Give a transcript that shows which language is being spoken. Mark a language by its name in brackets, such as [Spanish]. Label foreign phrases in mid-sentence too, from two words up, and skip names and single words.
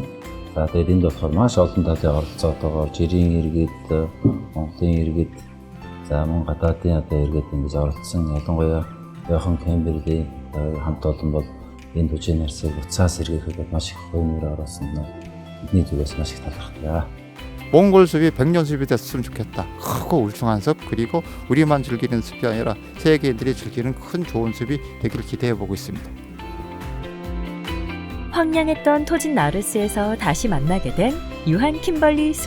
[Mongolian] За тэгээд энд болохоор маш олон талын оролцоотойгоор жирийн иргэд, Монголын иргэд, за мөн гадаадын одоо иргэд ингэж оролцсон. Ялангуяа Йохан Кемберли хамт олон бол энэ үжийн нарсыг уцаас сэргээхэд маш их хөрөнгө оруулсан нь бидний зүгээс маш их талархдаг. [Korean] 몽골 숲이 100년 숲이 됐으면 좋겠다. 크고 울퉁한 숲 그리고 우리만 즐기는 숲이 아니라 세계인들이 즐기는 큰 좋은 숲이 되기를 기대해보고 있습니다. 황량했던 토진 나르스에서 다시 만나게 된 유한 킴벌리 숲.